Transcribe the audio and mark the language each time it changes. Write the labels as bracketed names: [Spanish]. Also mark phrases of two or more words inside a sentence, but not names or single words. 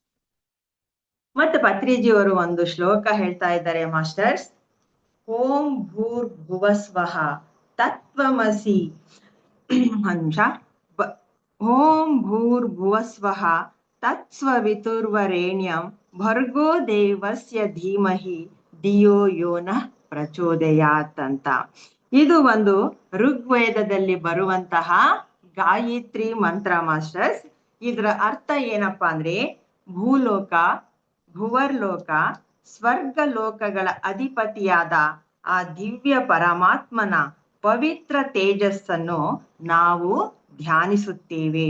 [Kannada] ಮತ್ತೆ ಪತ್ರಿಜಿಯವರು ಒಂದು ಶ್ಲೋಕ ಹೇಳ್ತಾ ಇದ್ದಾರೆ ಮಾಸ್ಟರ್ಸ್. [Sanskrit] ಓಂ ಭೂರ್ ಭುವಸ್ವಃ ತತ್ವಮಸಿ ಅಂಶ ಓಂ ಭೂರ್ ಭುವಸ್ವಃ ತತ್ಸ್ವವಿತುರ್ವರೇಣ್ಯಂ ಭರ್ಗೋ ದೇವಸ್ಯ ಧೀಮಹಿ ಧಿಯೋ ಯೋ ನಃ ಪ್ರಚೋದಯಾತ್ ಅಂತ. [Kannada] ಇದು ಒಂದು ಋಗ್ವೇದದಲ್ಲಿ ಬರುವಂತಹ ಗಾಯತ್ರಿ ಮಂತ್ರ ಮಾಸ್ಟರ್ಸ್. ಇದರ ಅರ್ಥ ಏನಪ್ಪಾ ಅಂದ್ರೆ, ಭೂಲೋಕ, ಭುವರ್ಲೋಕ, ಸ್ವರ್ಗ ಲೋಕಗಳ ಅಧಿಪತಿಯಾದ ಆ ದಿವ್ಯ ಪರಮಾತ್ಮನ ಪವಿತ್ರ ತೇಜಸ್ಸನ್ನು ನಾವು ಧ್ಯಾನಿಸುತ್ತೇವೆ.